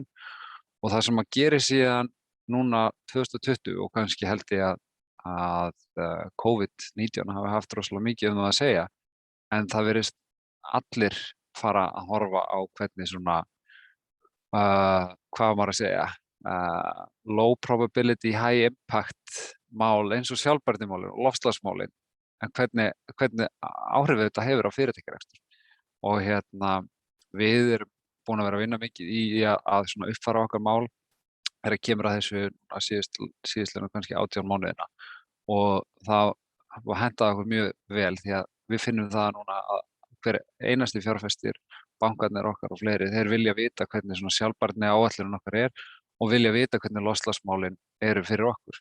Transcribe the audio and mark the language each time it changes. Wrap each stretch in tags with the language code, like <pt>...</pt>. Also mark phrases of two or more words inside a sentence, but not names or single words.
<is>Og það sem að gera síðan núna 2020 og kannski held ég að COVID-19 hafi haft rosalega mikið það að segja, en það virðist allir fara að horfa á hvernig svona hvað maður að segja</is> <en>low probability, high impact</en> <is>mál eins og sjálfbærnimálin og loftslagsmálin, en hvernig áhrif þetta hefur á fyrirtækjarekstur. Og við erum búin að vera að vinna mikið í að svona uppfæra okkar mál þegar kemur að þessu síðastliðnu kannski 18 mánuðina, og það hentaði okkur mjög vel því að við finnum það núna að hver einasti fjárfestir, bankarnir okkar og fleiri, þeir vilja vita hvernig svona sjálfbærni áætlunin okkar og vilja vita hvernig loftslagsmálin eru fyrir okkur.</is>